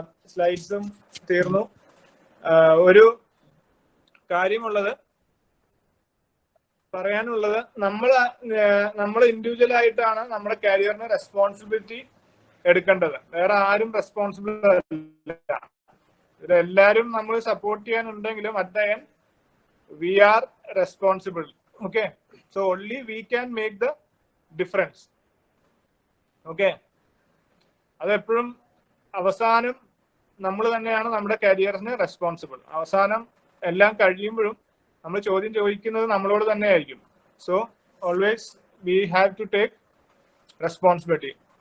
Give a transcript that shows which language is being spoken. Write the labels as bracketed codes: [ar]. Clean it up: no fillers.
[ml] സ്ലൈഡ്സും തീർന്നു. ഒരു കാര്യമുള്ളത് പറയാനുള്ളത്, നമ്മൾ ഇൻഡിവിജ്വൽ ആയിട്ടാണ് നമ്മുടെ കരിയറിന് റെസ്പോൺസിബിലിറ്റി എടുക്കേണ്ടത്. വേറെ ആരും റെസ്പോൺസിബിൾ അല്ല. ഇതെല്ലാരും നമ്മൾ support ചെയ്യാനുണ്ടെങ്കിലും [en] At the end we are responsible. Okay, so only we can make the difference. [ml] Okay, അതെപ്പോഴും അവസാനം നമ്മൾ തന്നെയാണ് നമ്മുടെ കരിയറിന് റെസ്പോൺസിബിൾ. അവസാനം എല്ലാം കഴിയുമ്പോഴും നമ്മൾ ചോദ്യം ചോദിക്കുന്നത് നമ്മളോട് തന്നെ ആയിരിക്കും. [en] So always we have to take responsibility.